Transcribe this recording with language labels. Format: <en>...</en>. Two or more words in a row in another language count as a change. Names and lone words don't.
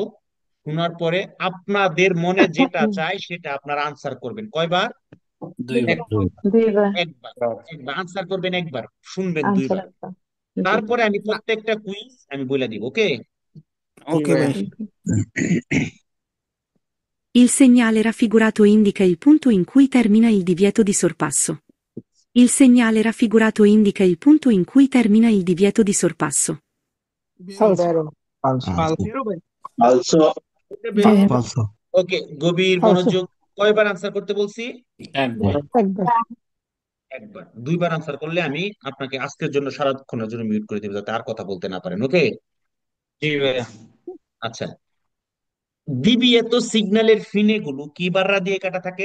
<bn>শোনার পরে আপনাদের মনে যেটা চায় সেটা আপনারা আনসার করবেন। কয়বার? 2 বার। দুইবার। একবার। একবার আনসার করবেন, একবার শুনবেন আনসার 2বার। একটা। তারপরে আমি প্রত্যেকটা কুইজ আমি বলে দিব, ওকে? ওকে ভাই।</bn> <it>Il segnale raffigurato indica il punto in cui termina il divieto di sorpasso. Il segnale raffigurato indica il punto in cui termina il divieto di sorpasso. Falso. Falso। Falso। ফালসো Vero. falso,</it> <bn>ওকে, গভীর</bn> <it>Falso.</it> <bn>মনোযোগ। কয়বার আনসার করতে বলছি? একবার। একবার। একবার। দুইবার আনসার করলে আমি আপনাকে আজকের জন্য সারাক্ষণের জন্য মিউট করে দেবো, যাতে আর কথা বলতে না পারেন। ওকে? জি ভাইয়া। আচ্ছা, দ্বিবিয়েত সিগন্যালের ফিনে গুলো কি বাররা দিয়ে কাটা থাকে?</bn>